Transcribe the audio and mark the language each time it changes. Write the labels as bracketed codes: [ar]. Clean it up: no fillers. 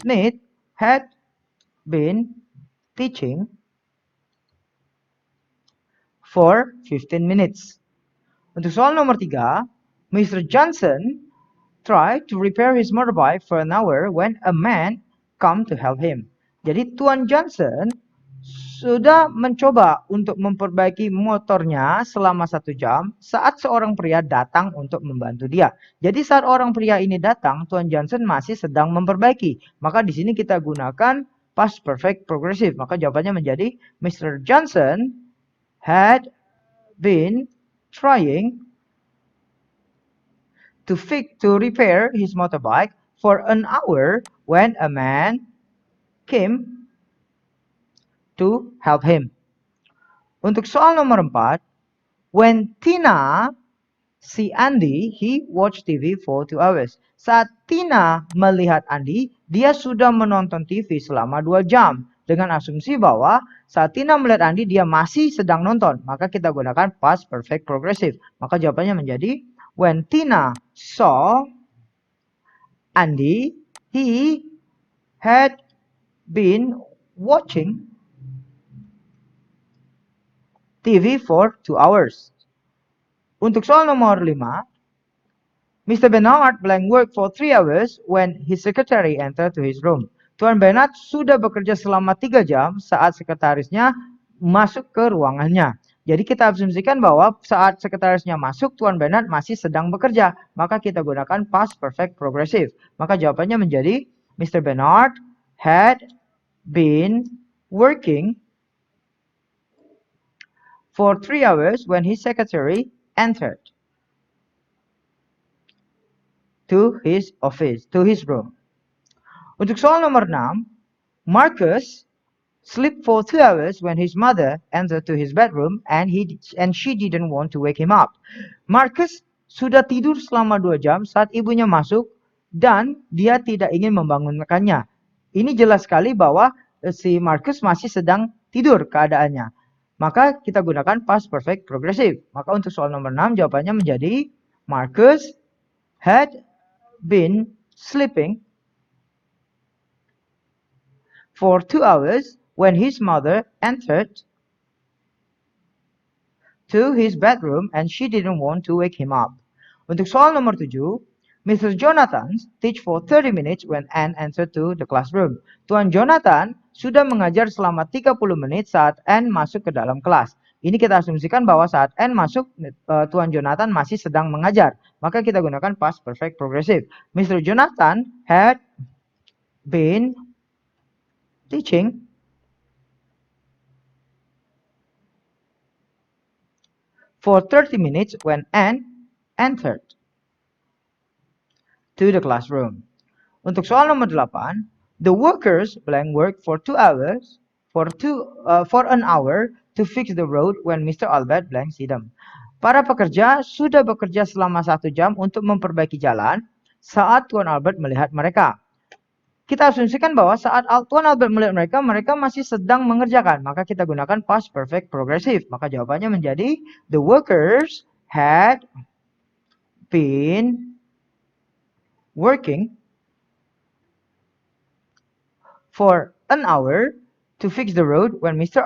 [en] Smith had been teaching for 15 minutes. [id] Untuk soal nomor 3, [en] Mr. Johnson tried to repair his motorbike for an hour when a man come to help him. [id] Jadi Tuan Johnson sudah mencoba untuk memperbaiki motornya selama 1 jam saat seorang pria datang untuk membantu dia. Jadi saat orang pria ini datang, Tuan Johnson masih sedang memperbaiki. Maka di sini kita gunakan past perfect progressive. Maka jawabannya menjadi Mr. [en] Johnson had been trying to repair his motorbike for an hour when a man came to help him. [id] Untuk soal nomor 4, [en] when Tina see Andy, he watch TV for 2 hours. [id] Saat Tina melihat Andy, dia sudah menonton TV selama 2 jam. Dengan asumsi bahwa saat Tina melihat Andy, dia masih sedang nonton. Maka kita gunakan past perfect progressive. Maka jawabannya menjadi, [en] when Tina saw Andy, he had been watching TV for 2 hours. [id] Untuk soal nomor 5, [en] Mr. Bernard blank work for 3 hours when his secretary entered to his room. [id] Tuan Bernard sudah bekerja selama 3 jam saat sekretarisnya masuk ke ruangannya. Jadi kita asumsikan bahwa saat sekretarisnya masuk, Tuan Bernard masih sedang bekerja. Maka kita gunakan past perfect progressive. Maka jawabannya menjadi, Mr. [en] Bernard had been working for 3 hours when his secretary entered to his office, to his room. [id] Untuk soal nomor 6, [en] Marcus slept for 2 hours when his mother entered to his bedroom and she didn't want to wake him up. [id] Marcus sudah tidur selama 2 jam saat ibunya masuk dan dia tidak ingin membangunkannya. Ini jelas sekali bahwa si Marcus masih sedang tidur keadaannya. Maka kita gunakan past perfect progressive. Maka untuk soal nomor 6 jawabannya menjadi, [en] Marcus had been sleeping for 2 hours when his mother entered to his bedroom and she didn't want to wake him up. [id] Untuk soal nomor 7, [en] Mr. Jonathan teach for 30 minutes when Anne entered to the classroom. [id] Tuan Jonathan sudah mengajar selama 30 menit saat Anne masuk ke dalam kelas. Ini kita asumsikan bahwa saat Anne masuk, Tuan Jonathan masih sedang mengajar. Maka kita gunakan past perfect progressive. Mr. [en] Jonathan had been teaching for 30 minutes when Anne entered to the classroom. [id] Untuk soal nomor 8, [en] the workers blank work for 2 hours for an hour to fix the road when Mr. Albert blank see them. [id] Para pekerja sudah bekerja selama 1 jam untuk memperbaiki jalan saat Tuan Albert melihat mereka. Kita asumsikan bahwa saat Tuan Albert melihat mereka, mereka masih sedang mengerjakan. Maka kita gunakan past perfect progressive. Maka jawabannya menjadi [en] the workers had been working for an hour to fix the road when Mr.